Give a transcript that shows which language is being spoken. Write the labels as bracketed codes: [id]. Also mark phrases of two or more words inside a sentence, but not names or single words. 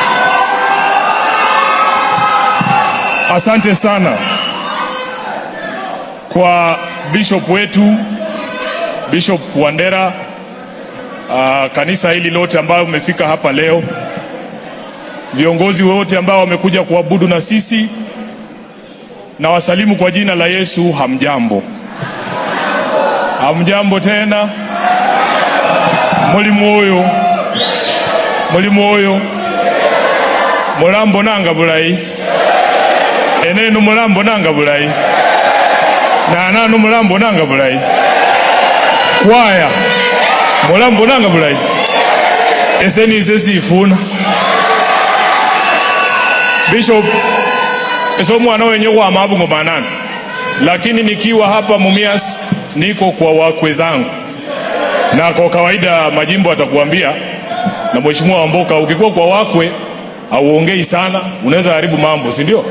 [sw] Asante sana kwa Bishop wetu, Bishop Wandera, kanisa hili lote ambao umefika hapa leo, viongozi wote ambao wamekuja kuabudu na sisi, na wasalimu kwa jina la Yesu. Hamjambo? Hamjambo tena? [luy] Mulimu oyo mulambo nanga bulayi, enenu mulambo nanga bulayi, nananu mulambo nanga bulayi, kwaya mulambo nanga bulayi, esenize Sifuna. [sw] Bishop, eso mwana wenye kwa mabungo manana, lakini nikiwa hapa Mumias niko kwa wakwe zangu, na kwa kawaida majimbo atakuambia, na mheshimiwa Wamboka, ukikuwa kwa wakwe auongei sana, unaweza haribu mambo, si ndio?